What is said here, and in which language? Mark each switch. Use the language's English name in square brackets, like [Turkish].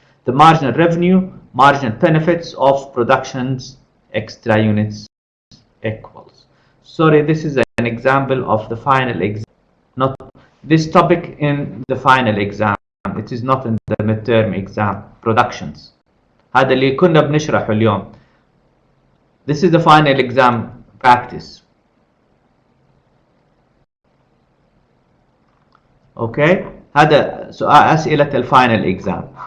[English] The marginal revenue, marginal benefits of productions, extra units equals. Sorry, this is an example of the final exam, not this topic in the final exam. It is not in the midterm exam productions. [Arabic] هذا اللي كنا بنشرحه اليوم. [English] This is the final exam practice. [Arabic] Okay, هذا أسئلة الفاينل exam.